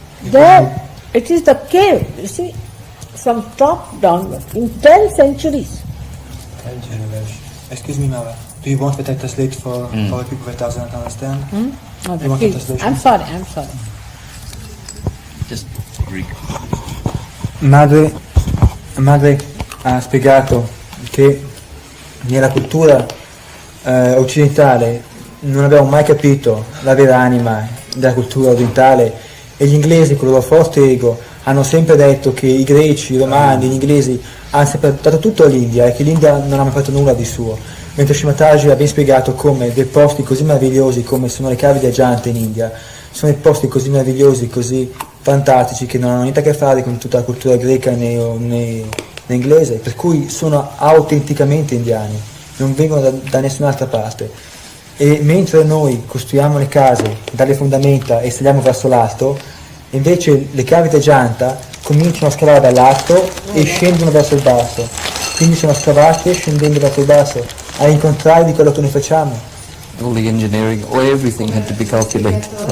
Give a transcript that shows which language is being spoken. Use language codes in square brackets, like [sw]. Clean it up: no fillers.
[en] There, it is the cave, you see, from top downward, in 10 centuries. 10 generations. Excuse me, Mother. Do you want that I translate for the people that doesn't understand? No, You want the translation? I'm sorry. Just Greek. [it] Madre ha spiegato che nella cultura occidentale non abbiamo mai capito la vera anima della cultura orientale e gli inglesi con il loro forte ego hanno sempre detto che i greci, i romani, gli inglesi hanno sempre dato tutto all'India e che l'India non ha mai fatto nulla di suo, mentre Shri Mathaji ha ben spiegato come dei posti così meravigliosi come sono le cave viaggianti in India sono dei posti così meravigliosi, così fantastici che non hanno niente a che fare con tutta la cultura greca né inglese, per cui sono autenticamente indiani, non vengono da nessun'altra parte. E mentre noi costruiamo le case dalle fondamenta e saliamo verso l'alto, invece le cave viaggianti cominciano a scavare dall'alto e scendono verso il basso, quindi sono scavate scendendo verso il basso, al contrario di quello che noi facciamo. [en] All the engineering, everything had to be calculated.